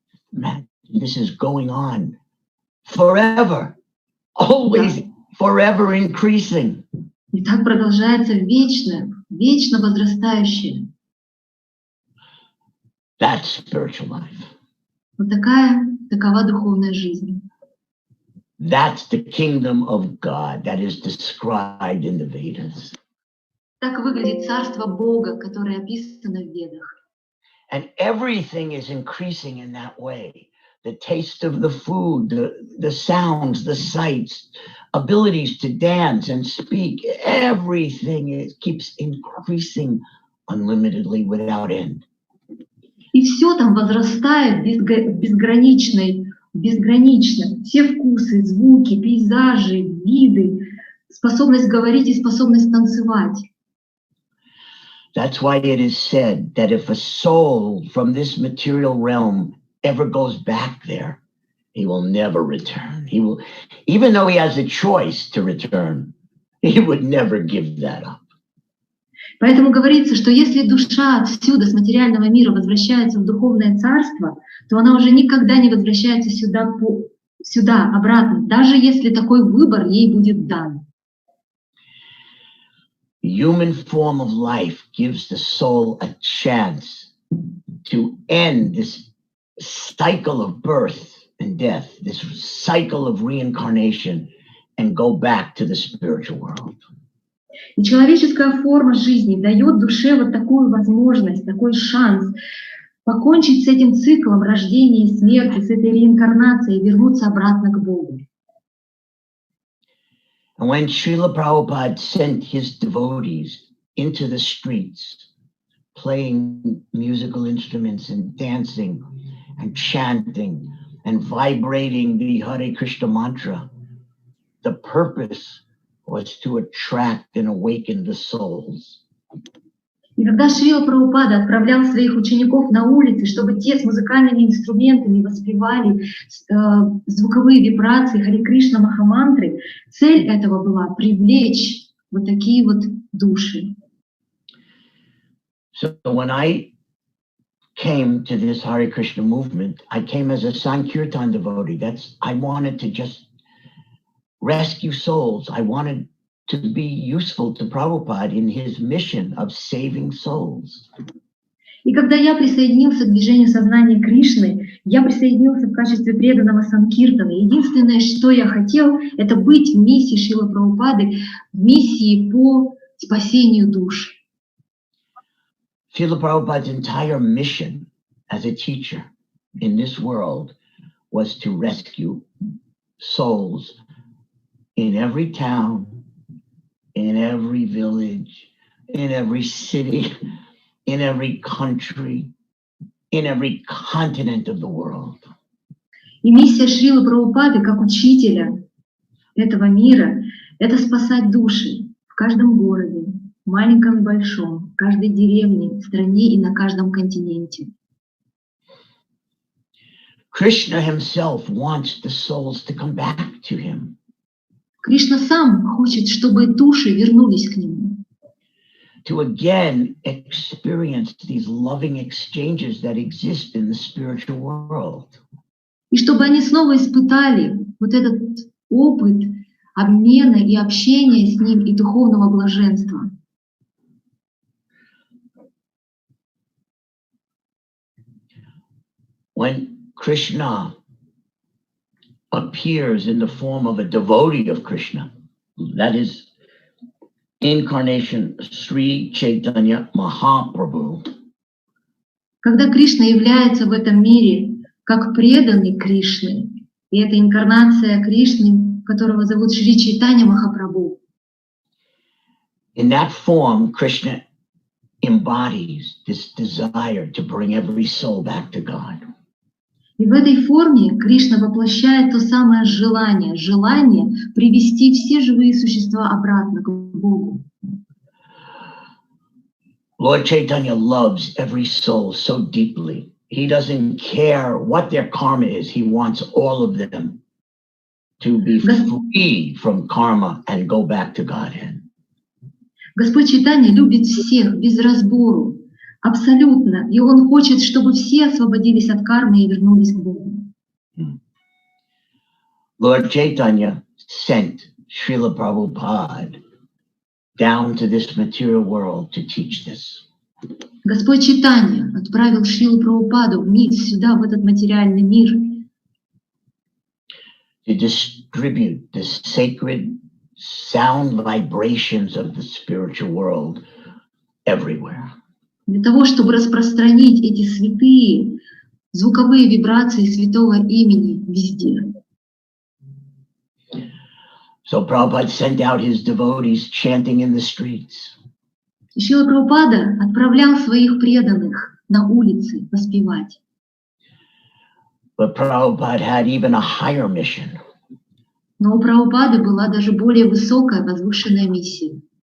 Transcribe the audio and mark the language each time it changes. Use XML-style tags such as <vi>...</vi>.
<en>Man, this is going on forever, always forever increasing.</en> <ru>И так продолжается вечно возрастающее.</ru> <en>That's spiritual life.</en> <ru>Вот такова духовная жизнь.</ru> <en>That's the kingdom of God that is described in the Vedas.</en> <ru>Так выглядит царство Бога, которое описано в Ведах.</ru> <en>And everything is increasing in that way. the taste of the food, the sounds, the sights, abilities to dance and speak, everything keeps increasing unlimitedly without end.</en> <ru>И все там возрастает безгранично. Все вкусы, звуки, пейзажи, виды, способность говорить и способность танцевать.</ru> <en>That's why it is said that if a soul from this material realm ever goes back there, he will never return. He will, even though he has a choice to return, he would never give that up.</en> <ru>Поэтому говорится, что если душа отсюда, с материального мира, возвращается в духовное царство, то она уже никогда не возвращается сюда обратно, даже если такой выбор ей будет дан.</ru> <en>Human form of life gives the soul a chance to end this cycle of birth and death, this cycle of reincarnation, and go back to the spiritual world.</en> <ru>И человеческая форма жизни дает душе вот такую возможность, такой шанс покончить с этим циклом рождения и смерти, с этой реинкарнацией и вернуться обратно к Богу.</ru> <en>And when Srila Prabhupada sent his devotees into the streets, playing musical instruments and dancing and chanting and vibrating the Hare Krishna mantra, the purpose was to attract and awaken the souls.</en> <ru>И когда Шрила Прабхупада отправлял своих учеников на улицы, чтобы те с музыкальными инструментами воспевали звуковые вибрации Харе Кришна Махамантры, цель этого была привлечь вот такие вот души.</ru> <en>So when I came to this Hare Krishna movement, I came as a Sankirtan devotee. I wanted to just rescue souls. I wanted to be useful to Prabhupada in his mission of saving souls.</en> <ru>И когда я присоединился к движению сознания Кришны, я присоединился в качестве преданного Санкиртана. Единственное, что я хотел, это быть в миссии Шрилы Прабхупады, в миссии по спасению душ.</ru> <en>Srila Prabhupada's entire mission as a teacher in this world was to rescue souls in every town, in every village, in every city, in every country, in every continent of the world.</en> <ru>И миссия Шрилы Прабхупады как учителя этого мира — это спасать души в каждом городе, маленьком и большом, в каждой деревне, стране и на каждом континенте.</ru> <en>Krishna himself wants the souls to come back to him.</en> <ru>Кришна сам хочет, чтобы души вернулись к нему.</ru> <en>To again experience these loving exchanges that exist in the spiritual world.</en> <ru>И чтобы они снова испытали вот этот опыт обмена и общения с ним и духовного блаженства.</ru> <en>When Krishna appears in the form of a devotee of Krishna, that is incarnation Sri Chaitanya Mahaprabhu.</en> <ru>Когда Кришна является в этом мире как преданный Кришны, и это инкарнация Кришны, которого зовут Шри Чайтанья Махапрабху.</ru> <en>In that form, Krishna embodies this desire to bring every soul back to God.</en> <ru>И в этой форме Кришна воплощает то самое желание привести все живые существа обратно к Богу.</ru> <en>Lord Chaitanya loves every soul so deeply. He doesn't care what their karma is. He wants all of them to be free from karma and go back to Godhead.</en> <ru>Господь Чайтанья любит всех без разбору, абсолютно, и Он хочет, чтобы все освободились от кармы и вернулись к Богу.</ru> <en>Lord Chaitanya sent Srila Prabhupada down to this material world to teach this.</en> <ru>Господь Чайтанья отправил Шрилу Прабхупаду вниз сюда, в этот материальный мир,</ru> <en>to distribute the sacred sound vibrations of the spiritual world everywhere.</en> <ru>для того, чтобы распространить эти святые звуковые вибрации святого имени везде.</ru> <en>So Prabhupada sent out his devotees chanting in the streets.</en> <ru>И Шрила Прабхупада отправлял своих преданных на улицы воспевать.</ru> <en>But Prabhupada had even a higher mission.</en> <ru>Но у Прабхупады была даже более высокая, возвышенная миссия.</ru>